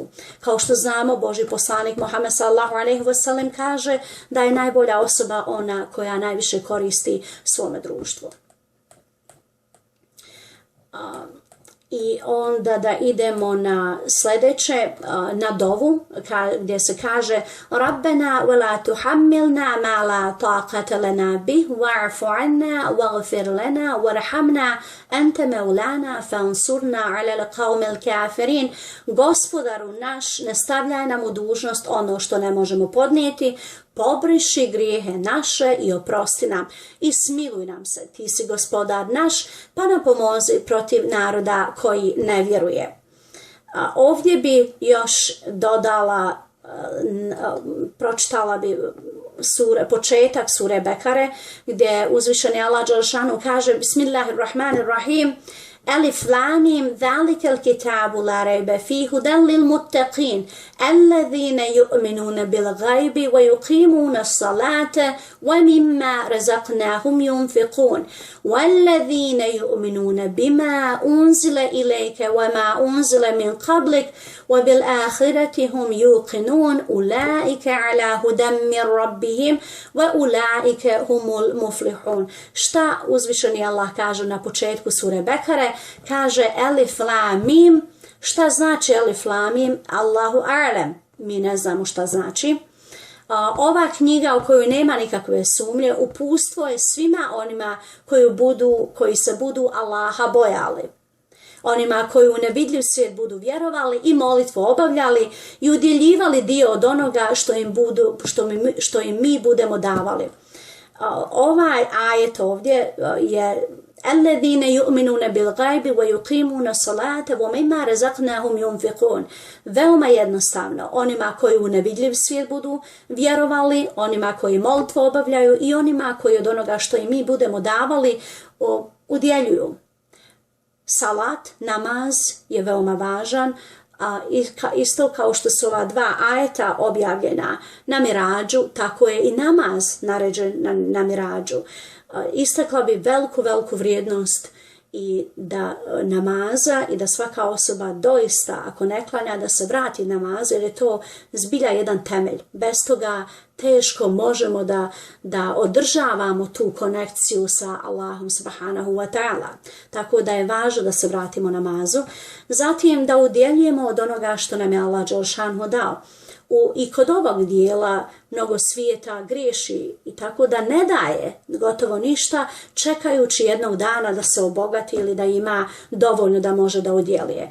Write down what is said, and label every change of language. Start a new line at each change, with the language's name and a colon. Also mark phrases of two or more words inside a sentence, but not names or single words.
Bosnian: Kao što znamo, Božji poslanik Muhammed
Arabic: صلى الله عليه وسلم
Bosnian: kaže da je najbolja osoba ona koja najviše koristi svome društvu. I onda da idemo na sljedeće, na dovu, gdje se kaže
Arabic: ربنا ولا تحملنا ما لا طاقة لنا به واعف عنا واغفر لنا وارحمنا أنت مولانا فانصرنا على القوم الكافرين.
Bosnian: Gospodaru naš, ne stavljaj nam u dužnost ono što ne možemo podnijeti, pobriši grijehe naše i oprosti nam i smiluj nam se. Ti si gospodar naš, pa nam pomozi protiv naroda koji ne vjeruje. Ovdje bi još dodala, pročitala bi početak sure Bekare, gdje uzvišeni Allah dželešanu kaže Bismillahirrahmanirrahim.
Arabic: الم ذلك الكتاب لا ريب فيه هدى للمتقين الذين يؤمنون بالغيب ويقيمون الصلاة ومما رزقناهم ينفقون والذين يؤمنون بما أنزل إليك وما أنزل من قبلك وبالآخرة هم يوقنون أولئك على هدى من ربهم وأولئك هم المفلحون.
Bosnian: Šta uzvišeni Allah kaže na početku sure Bekare? Kaže Elif Lam Mim. Šta znači Elif Lam Mim?
Arabic: الله أعلم.
Bosnian: Mi ne znamo šta znači. Ova knjiga u kojoj nema nikakve sumnje uputstvo je svima onima koji se budu Allaha bojali. Onima koji u nevidljiv svijet budu vjerovali i molitvu obavljali i udjeljivali dio od onoga što im mi budemo davali. Ovaj ajet ovdje je
Arabic: الذين يؤمنون بالغيب ويقيمون الصلاة ومما رزقناهم ينفقون.
Bosnian: Veoma jednostavno, onima koji u nevidljiv svijet budu vjerovali, onima koji molitvu obavljaju i onima koji od onoga što im mi budemo davali udjeljuju. Salat, namaz je veoma važan, isto kao što su ova dva ajeta objavljena na Mirađu, tako je i namaz naređen na Mirađu. Istakla bi veliku vrijednost i da namaza i da svaka osoba doista, ako ne klanja, da se vrati namazu, jer je to zbilja jedan temelj. Bez toga teško možemo da održavamo tu konekciju sa Allahom
Arabic: سبحانه وتعالى.
Bosnian: Tako da je važno da se vratimo namazu. Zatim da udjeljujemo od onoga što nam je Allah dželešanu dao. I kod ovog dijela mnogo svijeta griješi i tako da ne daje gotovo ništa čekajući jednog dana da se obogati ili da ima dovoljno da može da udjeljuje.